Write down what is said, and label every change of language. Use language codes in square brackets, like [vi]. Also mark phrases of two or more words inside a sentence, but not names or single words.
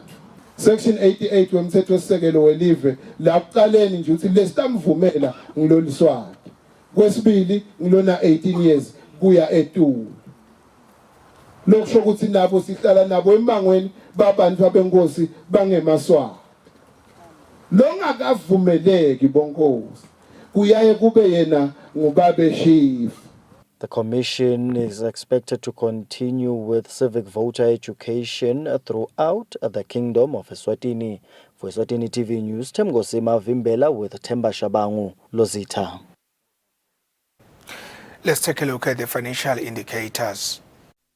[ss] Section 88 wemthetho wesisekelo welive lakuqaleni nje uthi lesitamvumela ngiloliswati kwesibili ngilona 18 years kuya eTulu. Lokusho ukuthi nabo sihlala nabo emangweni babantu abenkosi bangemaswati. Longakavumeleki bonkosi kuyaye kube yena ngubabe chief. [en] The commission is expected to continue with civic voter education throughout the Kingdom of Eswatini. For Eswatini TV News, Temgosima Vimbela with Temba Shabangu, Lozita. Let's take a look at the financial indicators.